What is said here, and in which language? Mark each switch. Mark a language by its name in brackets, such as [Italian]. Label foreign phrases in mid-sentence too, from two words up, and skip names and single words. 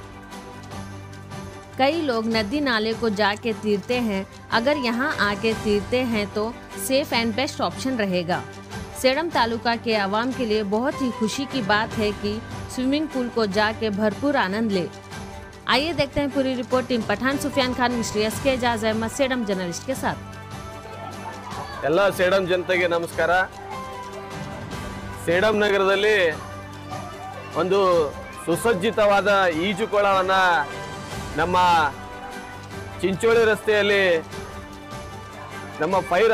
[Hindi] कई लोग नदी नाले को जाके तीरते हैं, अगर यहाँ आके तीरते हैं तो [English] safe and best option [Hindi] रहेगा। सेडम तालुका के आवाम के लिए बहुत ही खुशी की बात है कि [English] swimming pool [Hindi] को जाके भरपूर आनंद ले। आइए देखते हैं पूरी रिपोर्ट टीम पठान सुफियान खान मिस्ट्री एस के एजाज अहमद सेडम जर्नलिस्ट के साथ। [Kannada] ಎಲ್ಲ ಸೇಡಂ ಜನತೆಗೆ ನಮಸ್ಕಾರ। ಸೇಡಂ ನಗರದಲ್ಲಿ ಒಂದು ಸುಸಜ್ಜಿತವಾದ ಈಜುಕೊಳವನ್ನು ನಮ್ಮ ಚಿಂಚೋಳಿ ರಸ್ತೆಯಲ್ಲಿ ನಮ್ಮ ಫೈರ್